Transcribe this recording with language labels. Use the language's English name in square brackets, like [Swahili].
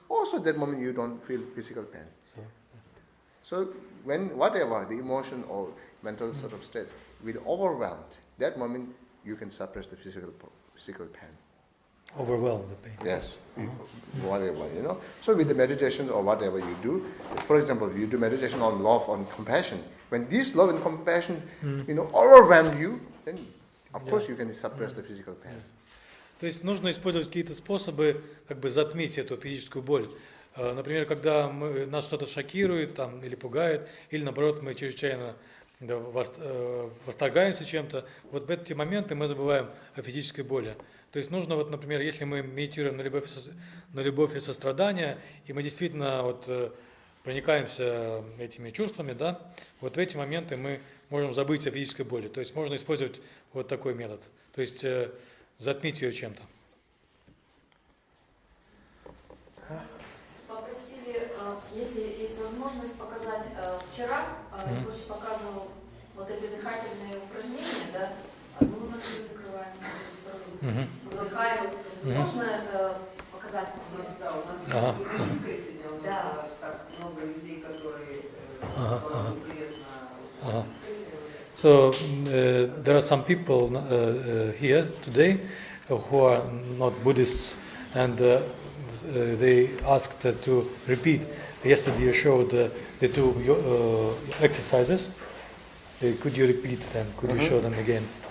[English] Also that moment you don't feel physical pain. So when whatever the emotion or mental sort of state will overwhelm, that moment you can suppress the physical pain. Overwhelm the pain. Yes, whatever, So with the meditation or whatever you do, for example, you do meditation on love, on compassion. When this love and compassion, overwhelm you, then of course you can suppress the physical pain. [Russian] То есть нужно использовать какие-то способы, как бы затмить эту физическую боль. Например, когда нас что-то шокирует там, или пугает, или наоборот мы чрезвычайно восторгаемся чем-то, вот в эти моменты мы забываем о физической боли. То есть нужно, вот, например, если мы медитируем на любовь и сострадание, и мы действительно проникаемся этими чувствами, да, вот в эти моменты мы можем забыть о физической боли. То есть можно использовать вот такой метод. То есть затмить ее чем-то. Попросили, если есть возможность, показать. Вчера Rinpoche показывал вот эти дыхательные упражнения, да, одну ноздрю закрываем, другую сторону, вдыхаем. Можно это показать? Да, у нас сегодня у нас так много людей, которые интересно. [English] So there are some people here today who are not Buddhists, and they asked to repeat. Yesterday you showed the two exercises. Could you repeat them? Could you show them again?